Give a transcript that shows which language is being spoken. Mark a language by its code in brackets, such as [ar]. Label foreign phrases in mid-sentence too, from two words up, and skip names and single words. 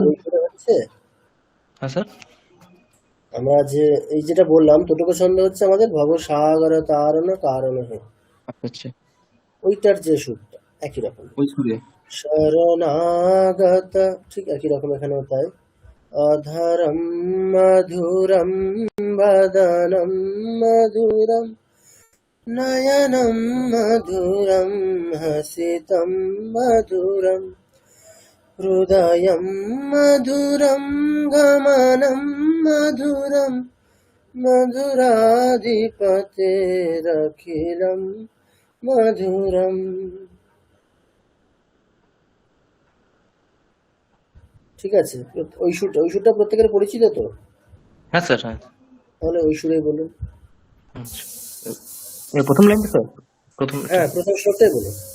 [bn] ওই সুরে হচ্ছে। হ্যাঁ স্যার। আমরা যে এই যেটা বললাম তোটুকু ছন্দ হচ্ছে আমাদের ভব সাগর তারণ কারণ হে, আচ্ছা, ওইটার যে সুরটা একই রকম। ওই সুরে। শরণাগত, ঠিক একই রকম এখানেও তাই। [sa] অধরম মধুরম বদনম মধুরম নয়নম মধুরম হসিতম মধুরম হৃদয়ম মধুরম গমনম মধুরম মধুরাধিপতেরখিলম মধুরম। [bn] ঠিক আছে, ওই সুরটা প্রত্যেকের পরিচিত তো? হ্যাঁ স্যার, হ্যাঁ। তাহলে ওই সুরেই বলুন। আচ্ছা, এই প্রথম লাইনটা স্যার, প্রথম। হ্যাঁ, প্রথম শ্লোকটাই বলুন।